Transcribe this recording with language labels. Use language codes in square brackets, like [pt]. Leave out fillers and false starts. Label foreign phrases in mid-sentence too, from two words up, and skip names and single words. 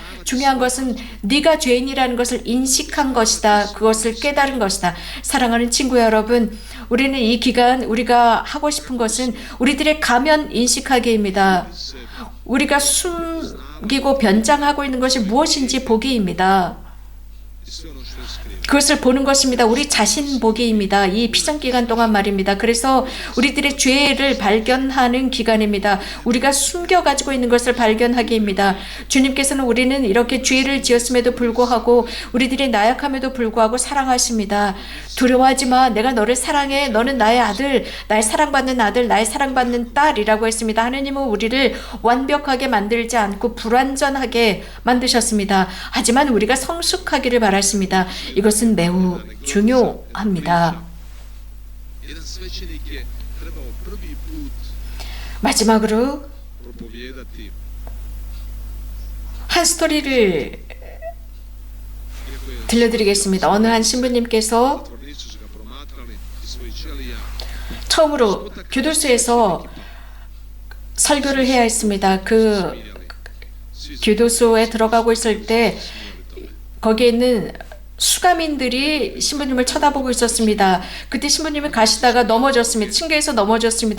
[ko] 중요한 것은 네가 죄인이라는 것을 인식한 것이다. 그것을 깨달은 것이다. 사랑하는 친구 여러분, 우리는 이 기간 우리가 하고 싶은 것은 우리들의 가면 인식하기입니다. 우리가 숨기고 변장하고 있는 것이 무엇인지 보기입니다. [hr] i sve ono što je skriveno. [ko] 그것을 보는 것입니다. 우리 자신 보기입니다. 이 피정 기간 동안 말입니다. 그래서 우리들의 죄를 발견하는 기간입니다. 우리가 숨겨 가지고 있는 것을 발견하기입니다. 주님께서는 우리는 이렇게 죄를 지었음에도 불구하고 우리들의 나약함에도 불구하고 사랑하십니다. 두려워하지 마. 내가 너를 사랑해. 너는 나의 아들, 나의 사랑받는 아들, 나의 사랑받는 딸이라고 했습니다. 하느님은 우리를 완벽하게 만들지 않고 불완전하게 만드셨습니다. 하지만 우리가 성숙하기를 바라십니다. 이것은 매우 중요합니다. [hr] Jedan svećenik je trebao prvi put [ko] 마지막으로 [hr] propovijedati, [ko] 한 스토리를 [hr] iako je [ko] 들려드리겠습니다. 어느 한 신부님께서 [hr] zatvornici su ga promatrali iz svojih ćelija, [ko] 처음으로 교도소에서 설교를 해야 했습니다. 그 교도소에 들어가고 있을 때 거기에 있는 수감인들이 신부님을 쳐다보고 있었습니다. 그때 신부님이 가시다가 넘어졌습니다. 층계에서 넘어졌습니다.